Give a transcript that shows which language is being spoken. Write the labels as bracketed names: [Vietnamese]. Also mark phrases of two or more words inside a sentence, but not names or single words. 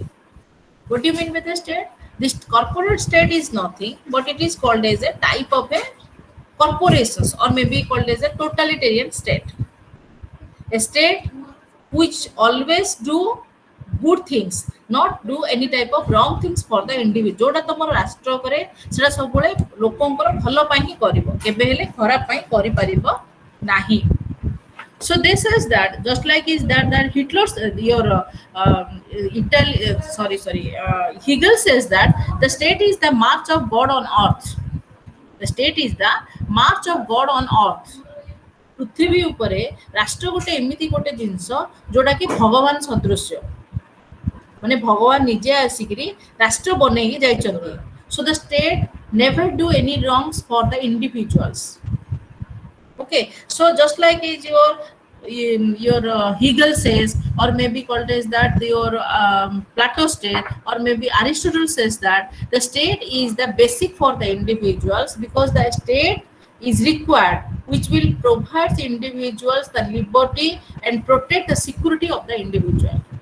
[English] What do you mean by the state? This corporate state is nothing but it is called as a type of a corporations or maybe called as a totalitarian state. A state which always do good things, not do any type of wrong things for the individual. [Odia] ଯୋଉଟା ତମର ରାଷ୍ଟ୍ର କରେ ସେଟା ସବୁ ବେଳେ ଲୋକଙ୍କର ଭଲ ପାଇଁ ହିଁ କରିବ କେବେ ହେଲେ ଖରାପ ପାଇଁ କରି ପାରିବ ନାହିଁ. [English] So this is that just like is that Hitler's Hegel says that the state is the march of God on earth. The state is the march of God on earth. [Odia] ପୃଥିବୀ ଉପରେ ରାଷ୍ଟ୍ର ଗୋଟେ ଏମିତି ଗୋଟେ ଜିନିଷ ଯୋଉଟା କି ଭଗବାନ ସଦୃଶ୍ୟ ମାନେ ଭଗବାନ ନିଜେ ଆସିକରି ରାଷ୍ଟ୍ର ବନେଇ ଯାଇଛନ୍ତି. [English] So the state never do any wrongs for the individuals. Okay, so just like is your Hegel says, or maybe called as that your Plato state, or maybe Aristotle says that the state is the basic for the individuals because the state is required, which will provide the individuals the liberty and protect the security of the individual.